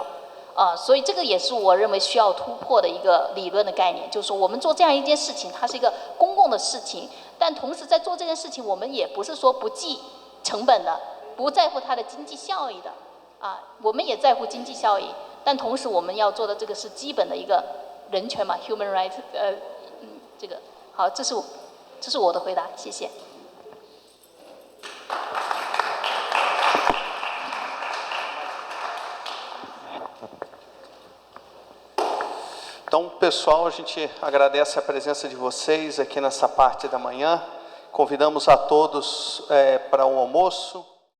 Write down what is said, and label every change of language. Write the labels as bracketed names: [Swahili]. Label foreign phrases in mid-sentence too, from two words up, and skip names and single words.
[Chinese] 所以这个也是我认为需要突破的一个理论的概念，就是说我们做这样一件事情，它是一个公共的事情，但同时在做这件事情，我们也不是说不计成本的，不在乎它的经济效益的，我们也在乎经济效益，但同时我们要做的这个是基本的一个人权嘛 ， [English] human right， [Chinese] 这个好，这是我的回答，谢谢。 [Portuguese] Então, pessoal, a gente agradece a presença de vocês aqui nessa parte da manhã. Convidamos a todos para um almoço.